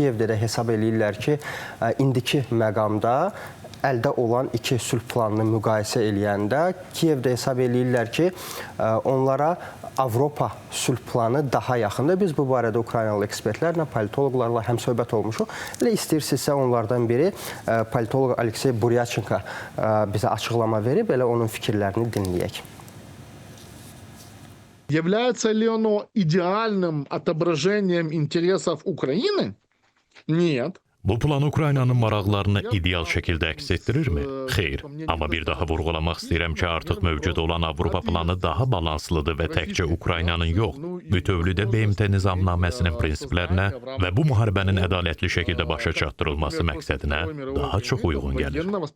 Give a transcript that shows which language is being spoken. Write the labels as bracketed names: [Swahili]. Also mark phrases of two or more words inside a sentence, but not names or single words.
[Azerbaijani] Elə Kiyevdə də hesab eləyirlər ki, indiki məqamda əldə olan iki sülh planını müqayisə eləyəndə Kiyevdə hesab eləyirlər ki, onlara Avropa sülh planı daha yaxındır. Biz bu barədə Ukraynalı ekspertlərlə, politoloqlarla həmsöhbət olmuşuq. Elə istəyirsinizsə onlardan biri politoloq Aleksey Buryachenko bizə açıqlama verib, elə onun fikirlərini dinləyək. [Russian] Является ли оно идеальным отображением интересов Украины? Нет. [Azerbaijani] Bu plan Ukraynanın maraqlarını ideal şəkildə əks etdirirmi? Xeyr. Amma bir daha vurğulamaq istəyirəm ki, artıq mövcud olan Avropa planı daha balanslıdır və təkcə Ukraynanın yox, bütövlükdə BMT nizamnaməsinin prinsiplərinə və bu müharibənin ədalətli şəkildə başa çatdırılması məqsədinə daha çox uyğun gəlir.